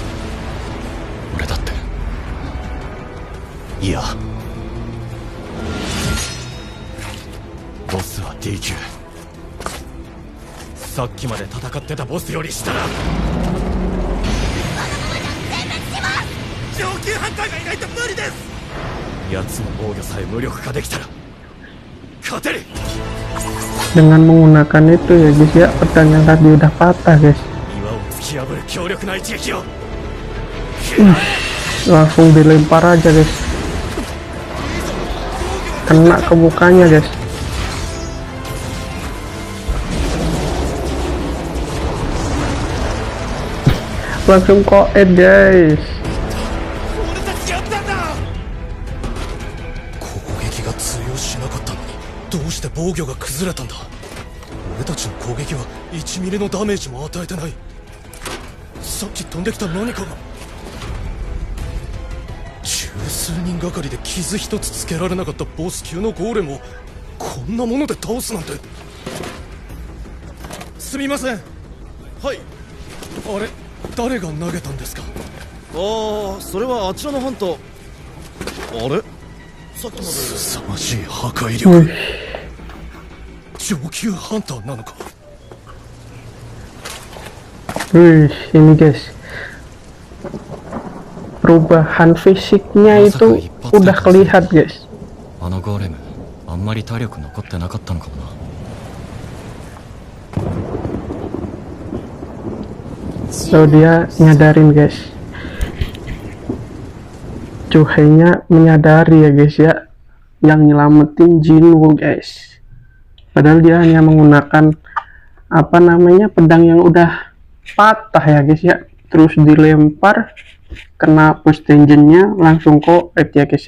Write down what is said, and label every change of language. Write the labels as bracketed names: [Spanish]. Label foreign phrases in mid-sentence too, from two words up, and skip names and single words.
[Japanese] 俺だっていや、ボスは D 級。さっきまで戦ってたボスより下だ。上級ハンターがいないと無理です。奴の防御さえ無力化できたら勝てる。 [Indonesian] dengan menggunakan itu ya guys ya, pedang yang tadi udah patah guys. [Japanese] 岩を突き破る強力な一撃を [Indonesian] Langsung dilempar aja guys, kena ke mukanya guys. Langsung koet guys. [Japanese] 俺たちやったんだ攻撃が通用しなかったのにどうして防御が崩れたんだ俺たちの攻撃は1ミリのダメージも与えてない。さっき飛んできた何かが十数人がかりで傷一つつけられなかったボス級のゴーレムをこんなもので倒すなんて。すみません。はい。あれ誰が投げたんですか。ああ、それはあちらのハンター。あれさっきまで凄まじい破壊力。上級ハンターなのか。 [Indonesian] Wih, ini guys, perubahan fisiknya itu udah kelihatan guys. [Japanese] あのゴーレムあんまり体力残ってなかったのかもな。 [Indonesian] So dia nyadarin guys, Chuhei-nya menyadari ya guys ya, yang nyelamatin Jinwoo guys. Padahal dia hanya menggunakan apa namanya, pedang yang udah patah ya guys ya, terus dilempar kena push dungeonnya langsung koet ya guys ya.